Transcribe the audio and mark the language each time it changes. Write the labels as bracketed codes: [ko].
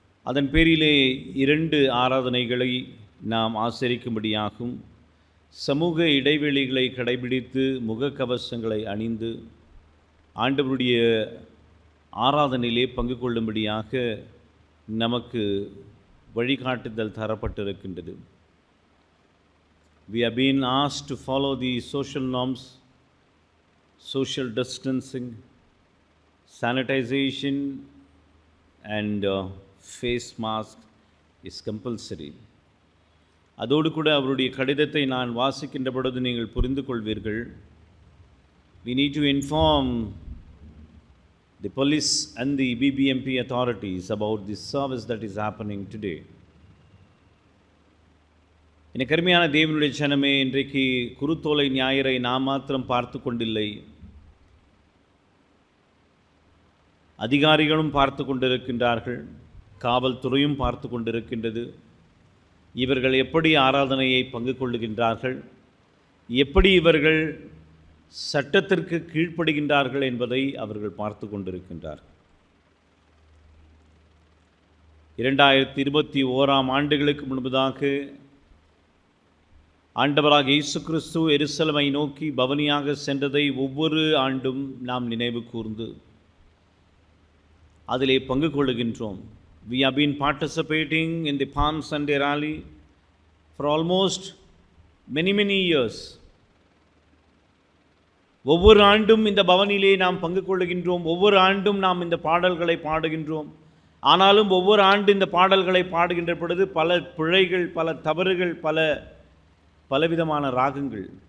[ta] அதன் பேரிலே 2 ஆராதனைகளை நாம் ஆசரிக்கும்படியாகும். சமூக இடைவெளிகளை கடைபிடித்து முகக்கவசங்களை அணிந்து ஆண்டவருடைய ஆராதனையிலே பங்கு கொள்ளும்படியாக நமக்கு வழிகாட்டுதல் தரப்பட்டிருக்கின்றது. [en] We have been asked to follow the social norms, social distancing, sanitization and face mask is compulsory. [ta] அதோடு கூட அவருடைய கடிதத்தை நான் வாசிக்கின்ற பொழுது நீங்கள் புரிந்து கொள்வீர்கள். [en] We need to inform the police and the BBMP authorities about the service that is happening today. [ta] எனக்கு அருமையான தேவனுடைய ஜனமே, இன்றைக்கு குருத்தோலை ஞாயிறை நாம் மாத்திரம் பார்த்து கொண்டில்லை, அதிகாரிகளும் பார்த்து கொண்டிருக்கின்றார்கள், காவல்துறையும் பார்த்து கொண்டிருக்கின்றது. இவர்கள் எப்படி ஆராதனையை பங்கு கொள்ளுகின்றார்கள், எப்படி இவர்கள் சட்டத்திற்கு கீழ்ப்படுகின்றார்கள் என்பதை அவர்கள் பார்த்து கொண்டிருக்கின்றார்கள். 2021 ஆண்டுகளுக்கு முன்பதாக ஆண்டவராக இயேசு கிறிஸ்து எருசலேமை நோக்கி பவனியாக சென்றதை ஒவ்வொரு ஆண்டும் நாம் நினைவு கூர்ந்து அதிலே பங்கு கொள்ளுகின்றோம். [en] We have been participating in the Palm Sunday rally for almost many years. [ta] ஒவ்வொரு ஆண்டும் இந்த பவனிலே நாம் பங்கு கொள்ளுகின்றோம். ஒவ்வொரு ஆண்டும் நாம் இந்த பாடல்களை பாடுகின்றோம். ஆனாலும் ஒவ்வொரு ஆண்டு இந்த பாடல்களை பாடுகின்ற பொழுது பல பிழைகள், பல தவறுகள், பலவிதமான ராகங்கள்.